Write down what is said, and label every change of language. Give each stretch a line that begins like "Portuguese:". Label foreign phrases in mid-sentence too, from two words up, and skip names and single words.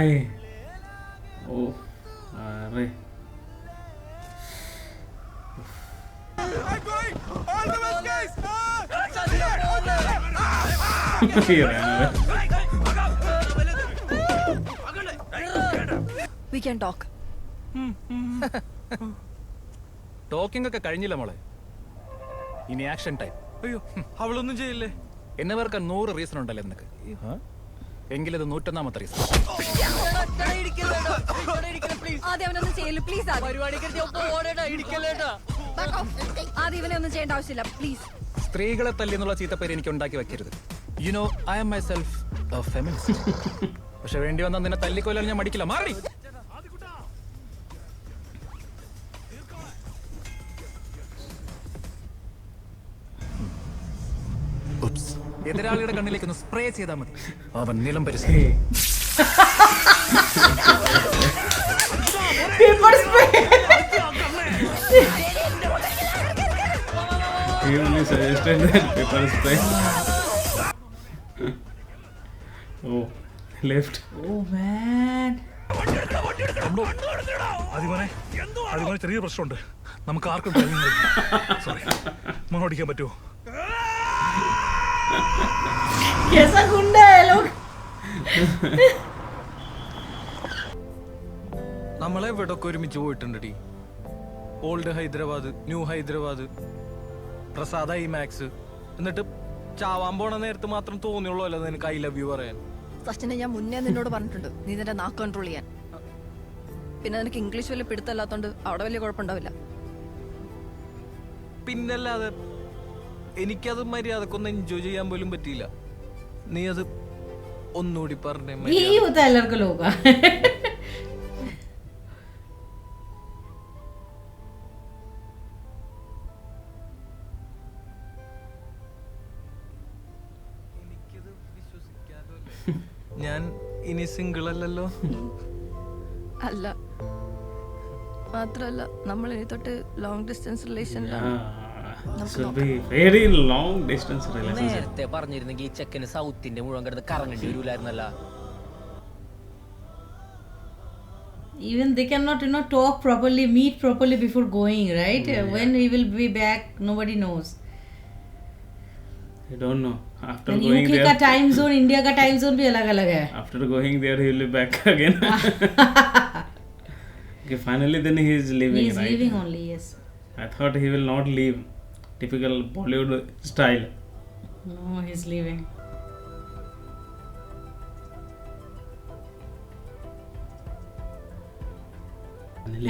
English: Oh, alright. He ran away. We can talk.
Malayalam: ടോക്കിംഗ് ഒക്കെ കഴിഞ്ഞില്ല മോളെ, ഇനി
English: action time.
Malayalam: അയ്യോ, അവളൊന്നും ചെയ്യില്ലേ? എന്നെ വേർക്കാൻ 100 റീസൺ ഉണ്ടല്ലേ നിനക്ക്, എങ്കിലത് 101ാമത്തെ റീസൺ. ആദ്യം അവനൊന്നും ചെയ്യല്ലോ പ്ലീസ്. ആദ്യം ഇവനെ ഒന്നും ചെയ്യേണ്ട ആവശ്യമില്ല പ്ലീസ്. സ്ത്രീകളെ തല്ലി എന്നുള്ള ചീത്തപ്പേര് എനിക്ക് ഉണ്ടാക്കി വെക്കരുത്.
English: you know I am my self feminist.
Malayalam: പക്ഷെ വേണ്ടി വന്നാൽ നിന്നെ തല്ലിക്കൊല്ലാൻ ഞാൻ മടിക്കില്ല. മാറി. എതിരാളിയുടെ കണ്ണിലേക്ക് ഒന്ന് സ്പ്രേ ചെയ്താൽ മതി, അവൻ നിലം പരിശീലിക്കും.
English: Pepper spray. He only suggested that pepper spray. Oh, left. Oh man.
Malayalam: അതിമോനെ ചെറിയ പ്രശ്നമുണ്ട്. നമുക്ക് ആർക്കും സോറി മോൻ ഓടിക്കാൻ പറ്റുമോ?
Hindi: कैसा गुंडा है लोग.
Malayalam: നമ്മളെ ഇവിടെ ഒക്കെ ഒരുമിച്ച് പോയിട്ടുണ്ട് ടി. ഓൾഡ് ഹൈദരാബാദ്, ന്യൂ ഹൈദരാബാദ്, പ്രസാദ IMAX. എന്നിട്ട് ചാവാൻ പോണ നേരത്ത് മാത്രം തോന്നിയുള്ളൂ അല്ല നിനക്ക്
English: I love you
Malayalam: പറയാൻ. സച്ചിനെ ഞാൻ മുന്നേ നിന്നോട് പറഞ്ഞിട്ടുണ്ട് നീ നിന്റെ നാക്ക് കൺട്രോൾ ചെയ്യാൻ. പിന്നെ നിനക്ക് ഇംഗ്ലീഷ് വലിയ പിടുത്തല്ലാത്തോണ്ട് അവിടെ വലിയ കുഴപ്പമുണ്ടാവില്ല. പിന്നല്ലാതെ എനിക്കത് മര്യാദക്കൊന്നും എൻജോയ് ചെയ്യാൻ പോലും പറ്റിയില്ല. നീ അത് ഒന്നുകൂടി പറഞ്ഞേ.
Hindi: यही होता है लड़के लोगों का.
Malayalam: ഞാൻ ഇനി സിംഗിൾ അല്ലല്ലോ. അല്ല, മാത്രല്ല നമ്മൾ ഇനി തൊട്ട്
English: long distance
Malayalam: റിലേഷനിലാണ്.
English: This will be very long distance relationship.
Malayalam: നേരത്തെ പറഞ്ഞിരുന്നെങ്കിൽ ഈ ചെക്കന് സൗത്തിന്റെ മുഴുവൻ കിടന്ന് കറങ്ങേണ്ടി വരൂലായിരുന്നല്ല.
English: Even they cannot, talk properly, meet properly before going, right? Yeah. When he will be back, nobody knows. I don't know. After And going UK there,
Hindi: का
English: time zone,
Hindi: India का
English: time zone
Hindi: भी अलग-अलग है.
English: after going there, he will be back again. Okay, finally, then he is leaving. He is right? leaving only, yes. I thought he will not leave. Typical Bollywood style. No, he's leaving. Finally.